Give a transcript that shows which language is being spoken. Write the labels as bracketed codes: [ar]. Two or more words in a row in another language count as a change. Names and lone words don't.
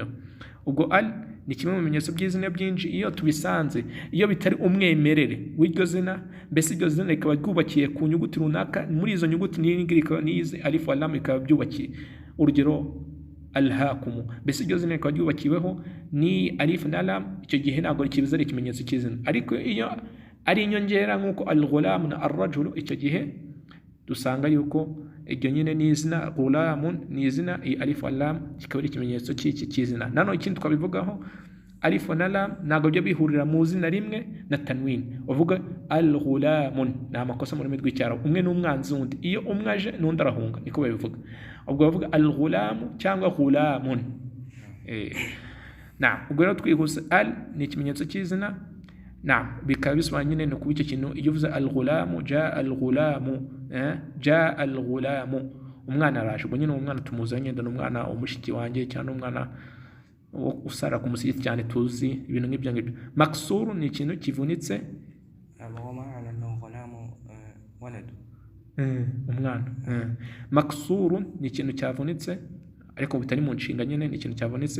[rw] Ubwo ni kimwe mu bimenyetso by'izina byinshi. Iyo tubisanze, iyo bitari umwemerere w'iryo zina, mbese iryo zina rikaba ryubakiye ku nyuguti runaka, muri izo nyuguti n'izi alif wa lam bikaba byubakiye. Urugero alhaakum, mbese iryo zina rikaba ryubakiweho ni alif na lam, icyo gihe ntabwo rikibiza ari ikimenyetso cy'izina. Ariko iyo ari inyongera nk'uko al-ghulam na ar-rajulu, icyo gihe dusanga yuko iryo nyine ni izina. Ghulamun ni izina, iyi alif wa lam kikaba ari ikimenyetso cy'izina. Nanone ikindi twabivugaho, alif na lam ntabwo byo bihurira mu zina rimwe na tanwin. Uvuga al-ghulamun ni amakosa mu rurimi rw'icyarabu, umwe n'umwanzi wundi. Iyo umwe aje n'undi arahunga, niko babivuga. Ubwo bavuga al-ghulamu cyangwa ghulamun. Naam, ubwo rero twihuse, al ni ikimenyetso cy'izina. Naam, bikaba bisobanura nyine no kuba icyo kintu. Iyo uvuze al-ghulamu, [ar] جاء الغلام, جاء الغلام, [rw] umwana araje. Ubwo nyine umwana tumuzanye ndana umwana umushiki wanjye cyangwa umwana usara ku musigiti cyane tuzi ibintu nk'ibyo ngibyo. Maksuru ni ikintu kivunitse, umwana. Maksuru ni ikintu cyavunitse ariko bitari mu nshinga nyine, ni ikintu cyavunitse.